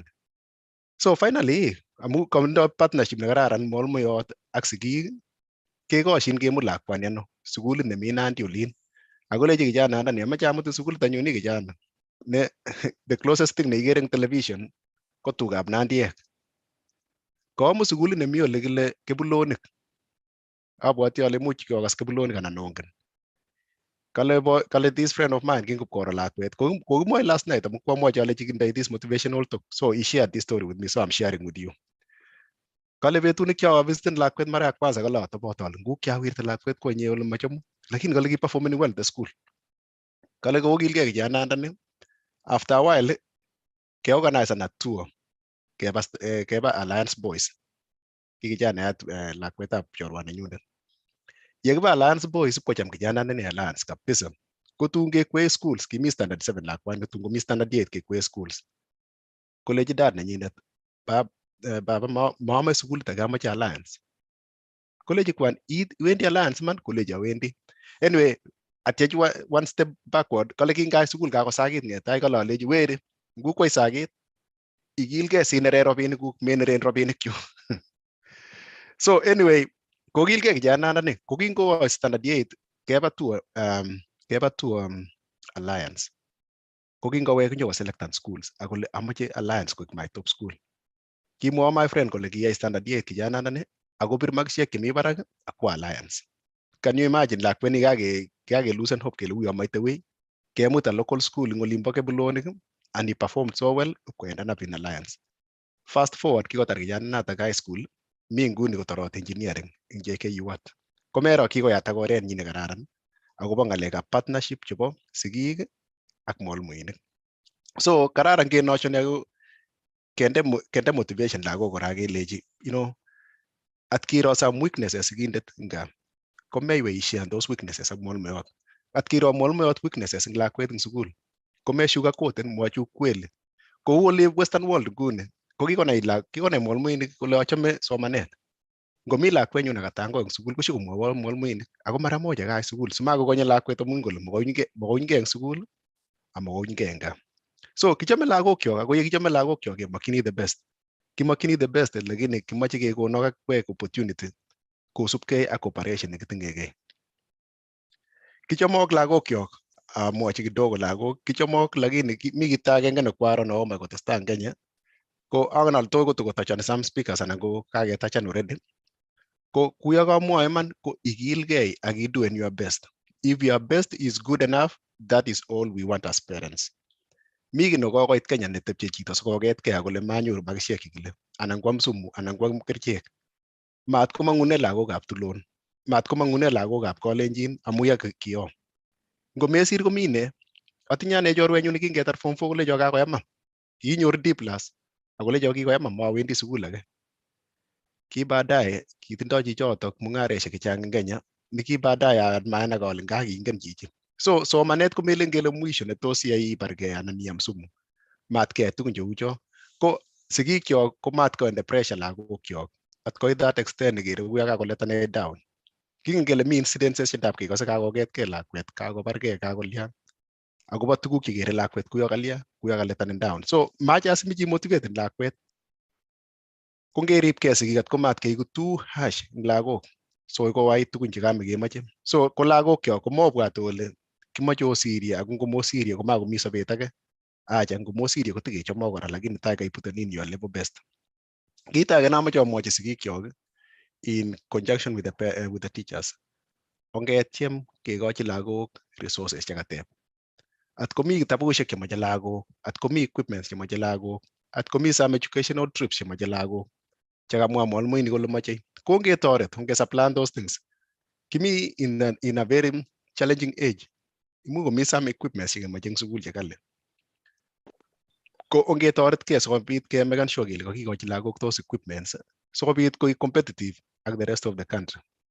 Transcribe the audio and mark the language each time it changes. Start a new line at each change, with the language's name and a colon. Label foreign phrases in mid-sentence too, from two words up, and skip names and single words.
Kalenjin: So finally amu kotindoi partnership nekararan mwalimuiyot ak sigik, kekoshin kemut lakwani ano sukulit nemi Nandi olin. Akolechi kijanandani amache amutin sukulit anyun kijana ne
English: the closest thing
Kalenjin: neikere eng television ko tugab nandiek. Komut sukulit nemi ole kile Kibulonik. Abwoti ale much kokas Kibulonik anan ongen. Kale
English: this friend of mine
Kalenjin: kingopkoro lakwet. Kokimwoe
English: last night
Kalenjin: amu kwamwochi alechi kindoi
English: this motivational talk. So he shared this story with me, so I'm sharing with you.
Kalenjin: Kale betut nekiovisiten lakwet mara
Swahili: ya kwanza
Kalenjin: kale atobot ale nguk kiawirte lakwet konye ole machamu. Lakini kale kiperforming
English: well the school.
Kalenjin: Kale kokilgei kijanandani.
English: After a while, keorganize a tour.
Kalenjin: Keba Alliance Boys. Kikijanayat lakwetab chorwa nenyunet. Yekiba Alliance Boys kocham kijanandani Alliance kabisa. Kotun kekwee schools, kimi standard 7 lakwani, kotun komi standard 8 kekwee schools. Kolechi dad nenyinet, baba maame sukulit age amache Alliance. Kolechi kwan iwendi Alliance man, kolechi awendi.
English: Anyway, atiech one step backward,
Kalenjin: kale kingai sukul kakosakit ngetai kale alechi weri, ngukwai sakit, ikilgei sinere robinikuk, meneren robinikchu. So anyway, kokilgei kijanandani, kokingowo standard 8 keba to Alliance. Kokingowek nyo
English: selected schools
Kalenjin: akole amache Alliance koek
English: my top school.
Kalenjin: Kimwa
English: my friend
Kalenjin: kole kiyai standard 8 kijanandani akopir makisiek chemi barak akwa Alliance.
English: Can you imagine
Kalenjin: lakweni kage
English: loosen hope
Kalenjin: kele uyo maite wei, kemut
English: a local school
Kalenjin: ing olimbo
English: Kibulonik and he performed so well koended up in Alliance. Fast forward
Kalenjin: kikotar kijananatak
English: high school,
Kalenjin: mi nguni kotorot engineering ing JKUAT. Komero kikoyat ak orenyi nekararan akobo ng'alekab partnership chebo sigik ak mwalimuinik. So kararan kenoshoni ako kende motivation lagok kora kelechi at kiro
English: some weaknesses
Kalenjin: sigindet nga komeiwe ishare
English: those weaknesses
Kalenjin: ak mwalimuiyot. At kiro mwalimuiyot weaknesses ing lakwet ing sukul kome sugarcoaten mwochi ukweli. Kou ole Western world nguni ko kikonai mwalimuinik kole achame somanet. Ngomi lakwenyu nekatango eng sukul koshikomwowo mwalimuinik ako
Swahili: mara moja
Kalenjin: kai sukul simakokonye lakwet amun kole makounyigei eng sukul amakounyigei eng gaa. So kichome lagokyok ako yekichome lagokyok kemokyini
English: the best.
Kalenjin: Kimokyini
English: the best
Kalenjin: lakini kimoche kekonok akwek opportunity kosubkei ak operation nekitingekei. Kichome ak lagokyok amwochi kidogo lagok kichomok lakini mi kit agenge nekwaro neome kotestai en Kenya ko angen ale to kotokotachani
English: some speakers
Kalenjin: anan ko kaketachan already ko kuyo kamwoe iman ko ikilgei ak
English: doing your best. If your best is good enough, that is all we want as parents.
Kalenjin: Mi kit nekokoit Kenya netepche chito sikoketkei akole manyoru makisiek chekile anan kwam sumu anan kwam kerichek. Mat komang'une lagokab Tulon, mat komang'une lagokab Kalenjin amu ya kiyoo. Ngomesir komi ne, atinye ane chorwenyu nekingetar form 4 kolecho kakoyama. Kinyor D+ akolecho kikoyama mawendi sukul age. Ki baadaye kitindoi chichotok mung'aresiek chechang en Kenya ni ki baadaye amaanai kole kingen chichi. So somanet komelen kele mwisho netos iyai ibargei anan iam sumu. Mat keyai tugun cheu cho. Ko sigikyok ko mat konde pressure lagokyok at koit
English: that extent
Kalenjin: nekere kuyo kakoletane down. Kingen kele mi incidences chendap kekose kakoketkei lakwet, kakobargei, kakolya akobo tuguk chekere lakwet kuyo kalya, kuyo kaletanin down. So mache asimichi motivate lakwet. Ko ngeripkei sigik ko mat keiku
English: too harsh
Kalenjin: eng lagok. So kowait tugun chekamekemoche. So ko lagokyok komobwat kole kimoche osirye ako ngomosirye komakomi sobet age. Acha ngomosirye kotikechomok kora lakini tai kaiputen
English: in your level best.
Kalenjin: Kit age namoche amwochi sigikyok
English: in conjunction with the teachers.
Kalenjin: Ongetiem kekochi lagok resources chekateb. At komi kitabusiek chemoche lagok, at komi equipments chemoche lagok, at komi
English: some educational trips
Kalenjin: chemoche lagok. Chekamwa mwalimuinik kole moche. Ko ngetoret,
English: supply those things. Kimi in a very challenging age.
Kalenjin: Imuch komi
English: some equipments
Kalenjin: chekemoche eng sukul chekali. Ko ongetoretkei sikobit kemeken sure kele kakikochi lagok
English: those equipments
Kalenjin: sikobit koik competitive ak
English: the rest of the country.